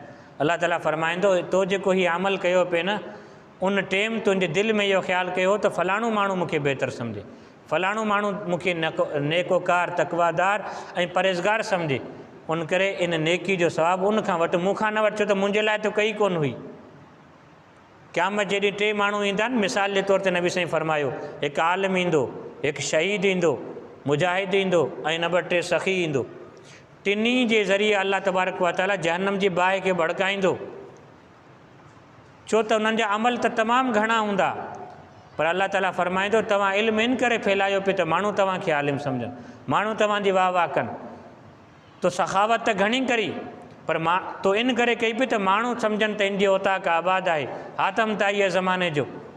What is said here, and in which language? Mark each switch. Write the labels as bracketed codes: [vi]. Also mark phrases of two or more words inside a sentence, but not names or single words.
[sd] अल्लाह ताला फरमाईंदो तो जेको हीउ अमल कयो पिए न, उन टाइम तुंहिंजे दिलि में इहो ख़्यालु कयो त फलाणो माण्हू मूंखे बहितर सम्झे, फलाणो माण्हू मूंखे नेकोकार, तकवादार ऐं परहेज़गार सम्झे, उन करे इन नेकी जो सवाबु उन खां वटि, मूंखां न वटि, छो त मुंहिंजे लाइ त कई कोन हुई। क़यामत जे ॾींहुं टे माण्हू ईंदा आहिनि, मिसाल जे तौर ते नबी साईं फरमायो हिकु आलिम ईंदो, हिकु शहीद ईंदो, मुजाहिद ईंदो ऐं नंबर 3 सखी ईंदो। टिनी जे ज़रिए [ar] الله تبارك وتعالى [sd] जहन्नम जी बाहि खे भड़काईंदो, छो त उन्हनि जा अमल त तमामु घणा हूंदा, पर अल्लाह ताला फरमाईंदो तव्हां इल्मु इन करे फैलायो पिए त माण्हू तव्हांखे आलिम सम्झनि, माण्हू तव्हांजी वाह वाह कनि, तो सखावत त घणी करी पर तो इन करे कई पई त माण्हू सम्झनि त इन जी औताक़ आबाद आहे, हातम ताईअ ज़माने जो।